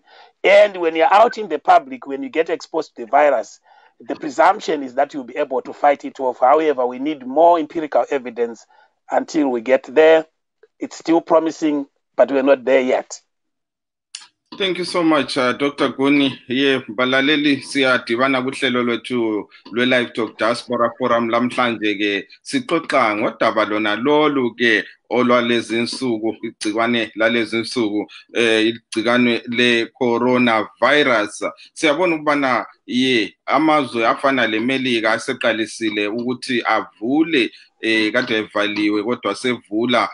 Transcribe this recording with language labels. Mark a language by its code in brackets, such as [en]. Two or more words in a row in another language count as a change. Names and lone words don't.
[en] And when you're out in the public, when you get exposed to the virus, the presumption is that you'll be able to fight it off. However, we need more empirical evidence until we get there. It's still promising, but we're not there yet. Thank you so much, Dr. Guni. Yeah, [nd] balaleli siyadibana kuhlelo lwethu lwe-Livetalk Diaspora Forum lamhlanje ke sixoxa ngodaba lona lolu ke olwalezi insuku, igcikwane lalezi insuku, igcikwane le-coronavirus. Siyabona ukubana amazwe afana leMelika aseqalisile ukuthi avule, kade evaliwe kodwa sevula.